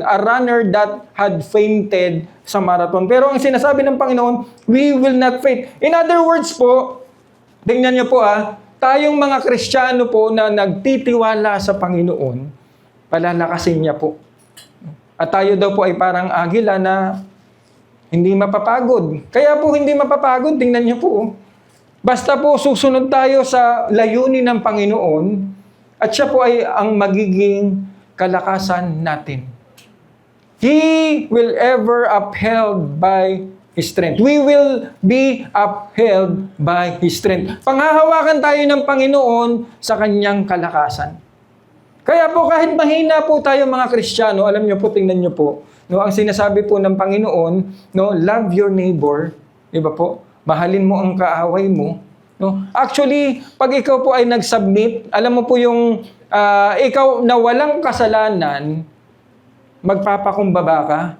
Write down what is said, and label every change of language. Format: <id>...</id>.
<en>A runner that had fainted sa marathon.</en> <tl>Pero ang sinasabi ng Panginoon,</tl> <en>we will not faint.</en> <tl>In other words po, tingnan niyo po tayong mga Kristiyano po na nagtitiwala sa Panginoon, palalakasin niya po. At tayo daw po ay parang agila na hindi mapapagod. Kaya po hindi mapapagod, tingnan niyo po. Basta po susunod tayo sa layunin ng Panginoon at siya po ay ang magiging kalakasan natin.</tl> <en>He will ever upheld by strength. We will be upheld by His strength.</en> <tl>Panghahawakan tayo ng Panginoon sa Kanyang kalakasan. Kaya po kahit mahina po tayo mga Kristiyano, alam niyo po, tingnan niyo po, no, ang sinasabi po ng Panginoon, no,</tl> <en>love your neighbor,</en> <tl>di ba po? Mahalin mo ang kaaway mo. No?</tl> <en>Actually,</en> <tl>pag ikaw po ay nag-submit, alam mo po yung ikaw na walang kasalanan, magpapakumbaba ka.</tl>